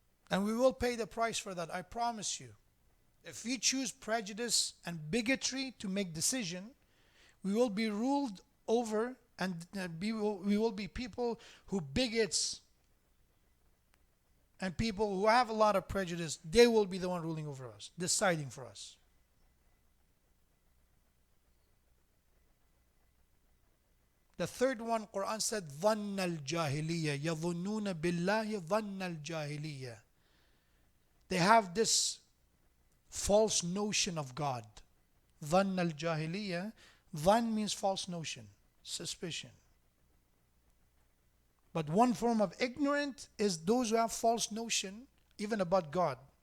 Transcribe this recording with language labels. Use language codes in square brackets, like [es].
[en] And we will pay the price for that, I promise you. If we choose prejudice and bigotry to make decision, we will be ruled over, and we will be people who bigots and people who have a lot of prejudice. They will be the one ruling over us, deciding for us. The third one, Quran said, [ar] ظَنَّ الْجَاهِلِيَّةِ يَظُنُّونَ بِاللَّهِ ظَنَّ الْجَاهِلِيَّةِ. [en] They have this false notion of God. [ar] ظَنَّ الْجَاهِلِيَّةِ. [en] Dhan means false notion, suspicion. But one form of ignorant is those who have false notion even about God.